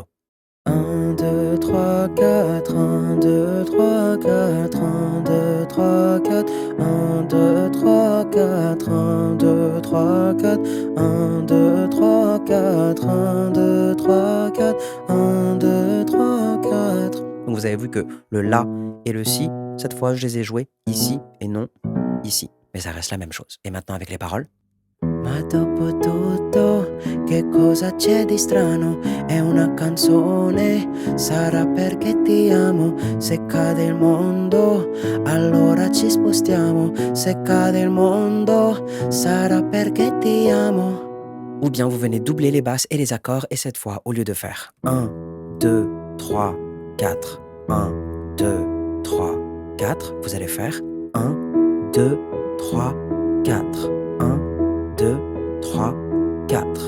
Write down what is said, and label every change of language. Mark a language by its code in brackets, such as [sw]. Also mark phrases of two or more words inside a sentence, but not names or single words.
[fr] 1, 2, 3, 4, 1, 2, 3, 4, 1, 2, 3, 4, 1, 2, 3, 4, 1, 2, 3, 4, 1, 2, 3, 4, 1, 2, 3, 4, 1, 2, 3, 4. Donc vous avez vu que le La et le Si, cette fois je les ai joués ici et non ici. Mais ça reste la même chose. Et maintenant avec les paroles. [it] Ma dopo tutto, che cosa c'è di strano? È una canzone, sarà perché ti amo. Se cade il mondo, allora ci spostiamo. Se cade il mondo, sarà perché ti amo. [fr] Ou bien vous venez doubler les basses et les accords, et cette fois, au lieu de faire 1, 2, 3, 4, 1, 2, 3, 4, vous allez faire 1, 2, 3, 4, 1, 2, 3, 4.